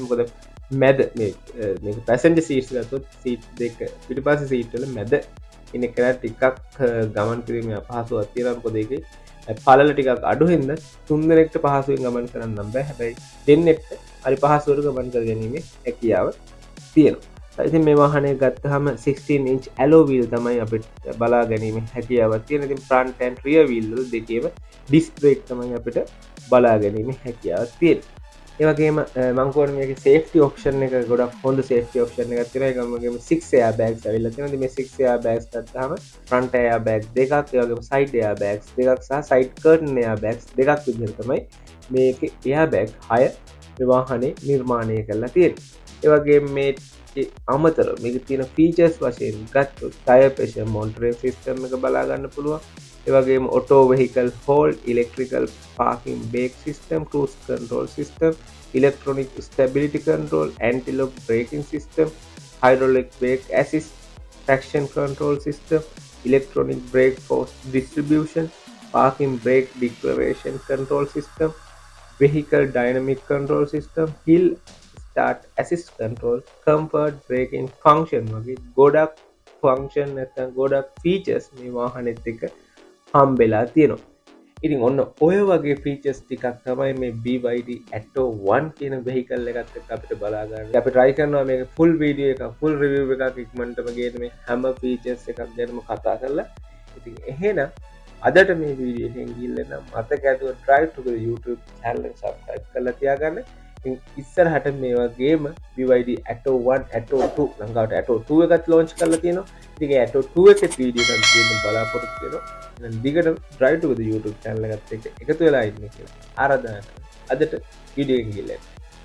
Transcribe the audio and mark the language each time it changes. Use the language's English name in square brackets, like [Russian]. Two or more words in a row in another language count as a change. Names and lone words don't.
[Sinhala] මොකද මැද මේක පැසෙන්ජර් සීට්ස් ගත්තොත් සීට් දෙක පිටිපස්සේ සීට් වල මැද ඉන්න කෙනා ටිකක් ගමන් කිරීමේ අපහසුතාවක් තියෙනවා. මොකද ඒකේ පළල ටිකක් අඩු හින්දා 3 දෙනෙක්ට පහසුවෙන් ගමන් කරන්න නම් බෑ. හැබැයි දෙන්නෙක්ට හරි පහසුවට ගමන් කරගැනීමේ හැකියාව තියෙනවා. ඉතින් මේ වාහනේ ගත්තාම [English] 16 inch alloy wheel [Sinhala] තමයි අපිට බලා ගැනීමේ හැකියාවක් තියෙන. ඉතින් [English] front and rear wheel [Sinhala] වල දෙකේම [English] disc brake [Sinhala] තමයි අපිට බලා ගැනීමේ හැකියාවක් තියෙන්නේ. ඒ වගේම මම කියවනේ මේකේ [English] safety option [Sinhala] එක ගොඩක් හොඳ [English] safety option [Sinhala] එකක් තියෙනවා. ඒ වගේම [English] 6 airbags [Sinhala] ඇවිල්ලා තියෙනවා. ඉතින් මේ [English] 6 airbags [Sinhala] ගත්තාම [English] front airbag [Sinhala] දෙකක්, ඒ වගේම [English] side airbags [Sinhala] දෙකක් සහ [English] side curtain airbags [Sinhala] දෙකක් විදිහට තමයි මේකේ airbag 6 මේ වාහනේ නිර්මාණය කරලා තියෙන්නේ. ඒ වගේම මේ අමතර මේක තියෙන ෆීචර්ස් වශයෙන් ගත්තොත් [English] tire pressure monitoring system [Sinhala] එක බලා ගන්න පුළුවන්. ඒ වගේම [English] auto vehicle hold, electrical parking brake system, cruise control system, electronic stability control, anti lock braking system, hydraulic brake assist, traction control system, electronic brake force distribution, parking brake declaration control system, vehicle dynamic control system, hill start assist control, comfort braking function [Sinhala] වගේ ගොඩක් ෆන්ක්ෂන් නැත්නම් ගොඩක් ෆීචර්ස් මේ වාහනේත් එක්ක හම්බෙලා තියෙනවා. ඉතින් ඔන්න ඔය වගේ ෆීචර්ස් ටිකක් තමයි මේ BYD Atto 1 කියන vehicle එකත් එක්ක අපිට බලා ගන්න. අපි try කරනවා මේක [English] full video [Sinhala] එකක්, [English] full review [Sinhala] එකක් ඉක්මනටම ගේන්න මේ හැම ෆීචර්ස් එකක් ගැනම කතා කරලා. ඉතින් එහෙනම් අදට මේ වීඩියෝ එකෙන් ගිහිල්ලා නම් මතක ඇතුව [English] drive to the YouTube channel [Sinhala] එක subscribe කරලා තියාගන්න. ඉතින් ඉස්සරහට මේ වගේම BYD Atto 1 Atto 2 ලංකාවට Atto 2 එකත් launch කරලා තියෙනවා. ඉතින් ඒ Atto 2 එකේ වීඩියෝ එකක් දෙන්න බලාපොරොත්තු වෙනවා. එහෙනම් දිගට [English] drive to the YouTube channel [Sinhala] එකත් එක්ක එකතු වෙලා ඉන්න කියලා ආරාධනා කරනවා. අදට වීඩියෝ එකෙන් ගිහිල්ලා